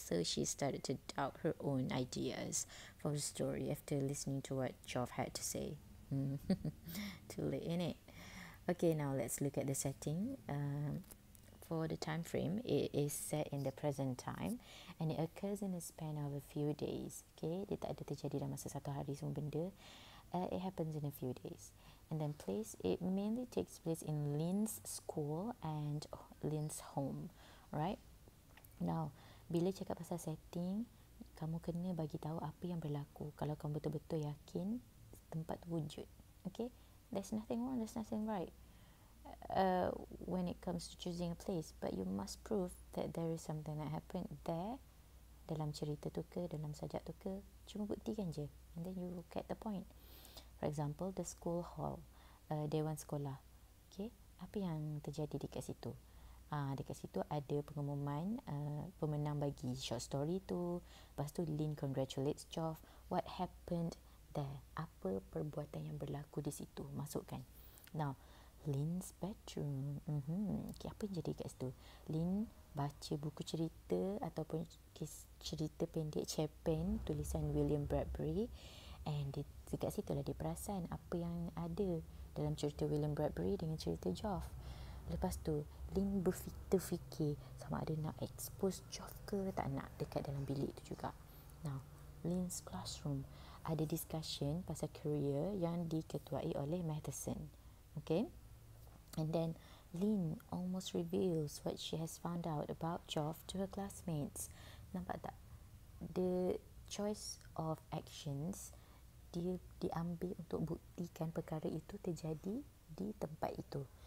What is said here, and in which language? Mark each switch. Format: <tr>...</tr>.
<en>So she started to doubt her own ideas for the story after listening to what Geoff had to say. Too late, innit? Okay, now let's look at the setting. for the time frame, it is set in the present time and it occurs in a span of a few days.</en> <ms>Okay, dia tak ada terjadi dalam masa satu hari semua benda.</ms> <en>It happens in a few days. And then place, it mainly takes place in Lynn's school and Lynn's home, right?</en> <ms>Now, bila cakap pasal setting, kamu kena bagi tahu apa yang berlaku. Kalau kamu betul-betul yakin tempat tu wujud.</ms> <en>Okay, there's nothing wrong, there's nothing right when it comes to choosing a place, but you must prove that there is something that happened there,</en> <ms>dalam cerita tu ke, dalam sajak tu ke, cuma buktikan je,</ms> <en>and then you will get the point. For example, the school hall,</en> <ms>dewan sekolah. Okay, apa yang terjadi dekat situ? Dekat situ ada pengumuman pemenang bagi short story tu. Lepas tu</ms> <en>Lynn congratulates Geoff. What happened there?</en> <ms>Apa perbuatan yang berlaku di situ? Masukkan. Now, Lynn's bedroom. Okay, apa yang jadi kat situ? Lynn baca buku cerita ataupun cerita pendek cerpen tulisan William Bradbury, and dekat situ lah dia perasan apa yang ada dalam cerita William Bradbury dengan cerita Geoff. Lepas tu Lynn berfikir sama ada nak expose Geoff ke tak nak dekat dalam bilik tu juga. Now, Lynn's classroom, ada discussion pasal career yang diketuai oleh Matheson.</ms> <en>Okay, and then Lynn almost reveals what she has found out about Geoff to her classmates.</en> <ms>Nampak tak?</ms> <en>The choice of actions</en> <ms>dia diambil untuk buktikan perkara itu terjadi di tempat itu.</ms>